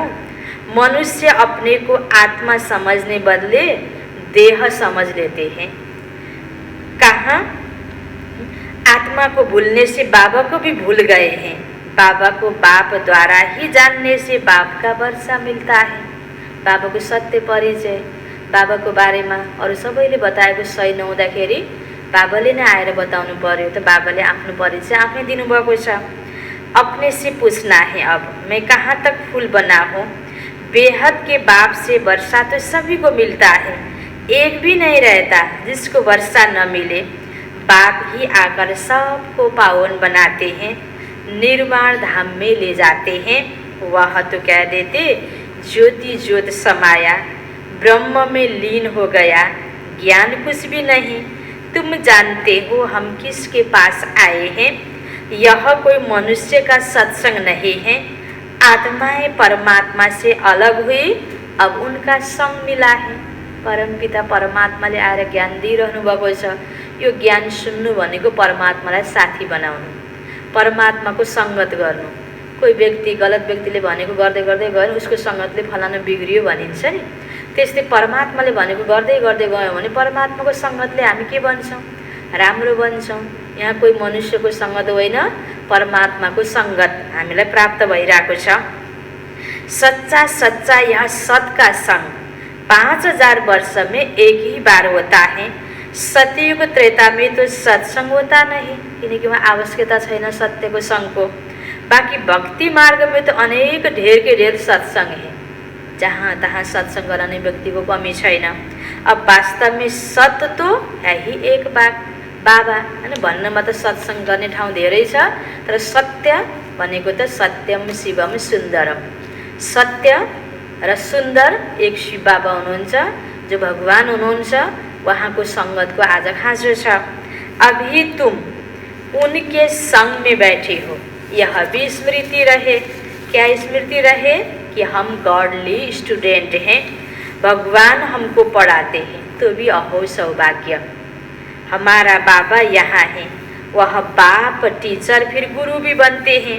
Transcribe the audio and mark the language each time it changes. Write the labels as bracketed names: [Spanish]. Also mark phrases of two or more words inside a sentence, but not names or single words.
[Hindi] मनुष्य अपने को आत्मा समझने बदले देह समझ लेते हैं। कहाँ आत्मा को भूलने से बाबा को भी भूल गए हैं। बाबा को बाप द्वारा ही जानने से बाप का वर्षा मिलता है। [Nepali] बाबा को सत्य परिचय, बाबा को बारेमा अरू सबैले बताएको सही नहुँदाखेरि बाबाले नै आएर बताउनु पर्यो। त बाबाले आफ्नो परिचय आफै दिनुभएको छ। [Hindi] अपने से पूछना है अब मैं कहाँ तक फूल बना हूँ। बेहद के बाप से वर्षा तो सभी को मिलता है, एक भी नहीं रहता जिसको वर्षा न मिले। बाप ही आकर सबको पावन बनाते हैं, निर्वाण धाम में ले जाते हैं। वह तो कह देते ज्योति ज्योत समाया, ब्रह्म में लीन हो गया, ज्ञान कुछ भी नहीं। तुम जानते हो हम किसके पास आए हैं। यह कोई मनुष्य का सत्संग नहीं है। आत्माएं परमात्मा से अलग हुई, अब उनका संग मिला है। [Nepali] परमपिता परमात्माले आएर ज्ञान दिइरहनु भएको छ। यो ज्ञान सुन्नु भनेको परमात्मालाई साथी बनाउनु, परमात्माको सङ्गत गर्नु। कोही व्यक्ति गलत व्यक्तिले भनेको गर्दै गर्दै गयो उसको सङ्गतले फलाना बिग्रियो भनिन्छ नि, त्यस्तै परमात्माले भनेको गर्दै गर्दै गयो भने परमात्माको सङ्गतले हामी के बन्छौँ? राम्रो बन्छौँ। यहाँ कोही मनुष्यको सङ्गत होइन, परमात्माको सङ्गत हामीलाई प्राप्त भइरहेको छ। [Hindi] सच्चा सच्चा यह सत का संग 5000 वर्ष में एक ही बार होता है। सतयुग त्रेता में तो सत्संग होता नहीं, [Nepali] किनकि वहाँ आवश्यकता छैन सत्यको सङ्गको। [Hindi] बाकी भक्ति मार्ग में तो अनेक ढेर के ढेर सत्संग है, [Nepali] जहाँ तहाँ सत्संग गर्ने व्यक्तिको कमी छैन। [Hindi] अब वास्तव में सत्य तो है ही एक बाबा हैन। [Nepali] भन्नमा त सत्संग गर्ने ठाउँ धेरै छ, तर सत्य भनेको त सत्यम शिवम सुन्दरम। सत्य र सुन्दर एक शिव बाबा हुनुहुन्छ, जो भगवान हुनुहुन्छ। वहाँको सङ्गतको आज खाँचो छ। [Hindi] अभी तुम उनके संग में बैठे हो, यह भी स्मृति रहे। क्या स्मृति रहे? कि हम [English] godly student [Hindi] हैं, भगवान हमको पढ़ाते हैं, तो भी अहो सौभाग्य। हमारा बाबा यहाँ है, वह बाप टीचर फिर गुरु भी बनते हैं।